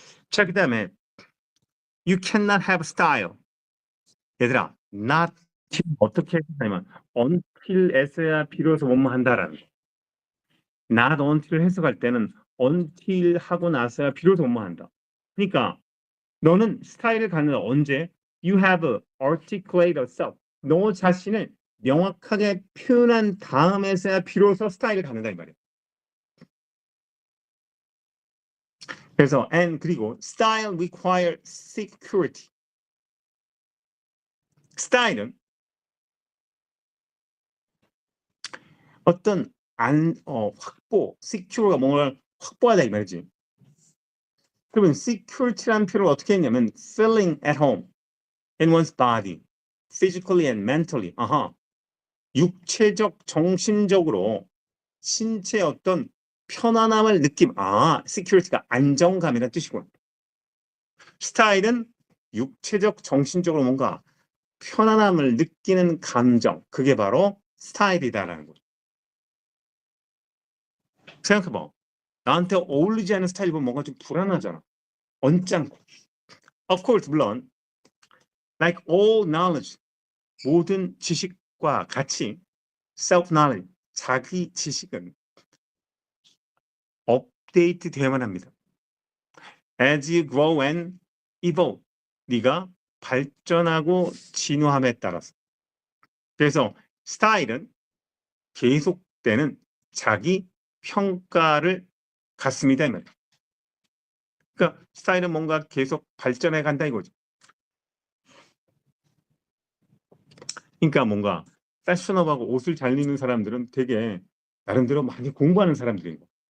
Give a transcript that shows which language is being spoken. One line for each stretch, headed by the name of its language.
Korean: 자, 그 다음에
English: You cannot have style.
Korean: 얘들아,
English: not till
Korean: 어떻게 해석하냐면 until에서야 비로소 뭐뭐 한다라는 거.
English: not until
Korean: 해석할 때는 until 하고 나서야 비로소 뭐뭐 한다. 그러니까 너는 스타일을 갖는 언제?
English: You have articulate yourself.
Korean: 너 자신을 명확하게 표현한 다음에서야 비로소 스타일을 갖는다 이 말이야. 그래서
English: and
Korean: 그리고
English: style require security.
Korean: 스타일은 어떤 확보,
English: secure
Korean: 가 뭔가를 확보하다 이 말이지. 그러면 security라는 표현을 어떻게 했냐면
English: feeling at home in one's body, physically and mentally.
Korean: 육체적, 정신적으로 신체의 어떤 편안함을 느낌. security가 안정감이라는 뜻이군. 스타일은 육체적, 정신적으로 뭔가 편안함을 느끼는 감정. 그게 바로 스타일이다라는 거죠. 생각해봐. 나한테 어울리지 않은 스타일 보면 뭔가 좀 불안하잖아. 언짢고.
English: Of course,
Korean: 물론
English: like all knowledge,
Korean: 모든 지식과 같이
English: self-knowledge,
Korean: 자기 지식은 업데이트 되어야만 합니다.
English: As you grow and evolve,
Korean: 네가 발전하고 진화함에 따라서. 그래서 스타일은 계속되는 자기 평가를 갖습니다. 그러니까 스타일은 뭔가 계속 발전해 간다 이거죠. 그러니까 뭔가 패셔너블하고 옷을 잘 입는 사람들은 되게 나름대로 많이 공부하는 사람들인 거.